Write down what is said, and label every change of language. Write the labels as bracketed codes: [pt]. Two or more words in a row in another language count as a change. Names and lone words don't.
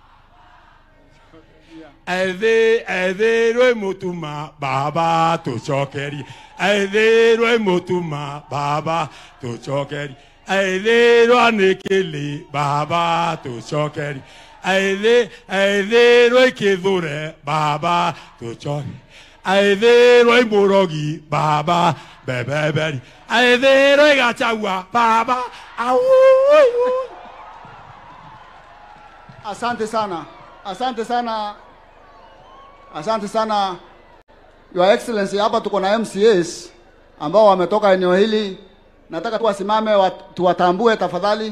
[mer] Aithirwe mutuma baba tucokerie aithirwe mutuma baba tucokerie aithirwa nikili baba tucokerie aithirwe Kithure baba tucokerie aethero imurogi baba bebeberi aethero igachagua baba au. [sw] Asante sana. Asante sana. Asante sana. [en] Your Excellency, [sw] hapa tuko na MCAs ambao wametoka eneo hili. Nataka tuwasimame tuwatambue tafadhali.